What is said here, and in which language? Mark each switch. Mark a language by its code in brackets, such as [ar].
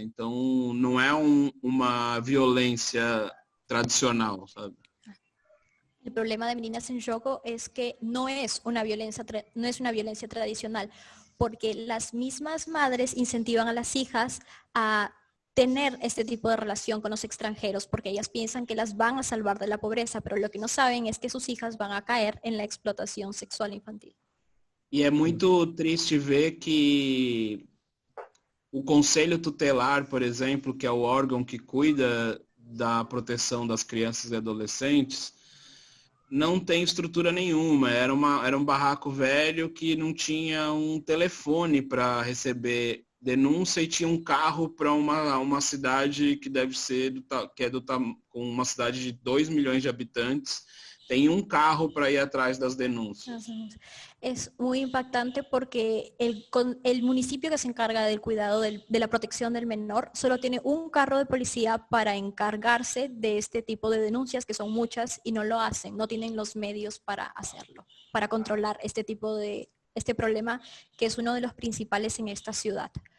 [pt] Então não é uma violência tradicional, sabe? [es] El problema de Meninas en Jogo es que no es una violencia tradicional, porque las mismas madres incentivan a las hijas a tener este tipo de relación con los extranjeros, porque ellas piensan que las van a salvar de la pobreza, pero lo que no saben es que sus hijas van a caer en la explotación sexual infantil. [pt] E é muito triste ver que o Conselho Tutelar, por exemplo, que é o órgão que cuida da proteção das crianças e adolescentes, não tem estrutura nenhuma. Era um barraco velho que não tinha um telefone para receber denúncia e tinha um carro para uma cidade que deve ser com uma cidade de 2 milhões de habitantes. Tem um carro para ir atrás das denúncias. [es] Es muy impactante porque el municipio que se encarga del cuidado de la protección del menor solo tiene un carro de policía para encargarse de este tipo de denuncias, que son muchas, y no lo hacen, no tienen los medios para hacerlo, para controlar este problema que es uno de los principales en esta ciudad.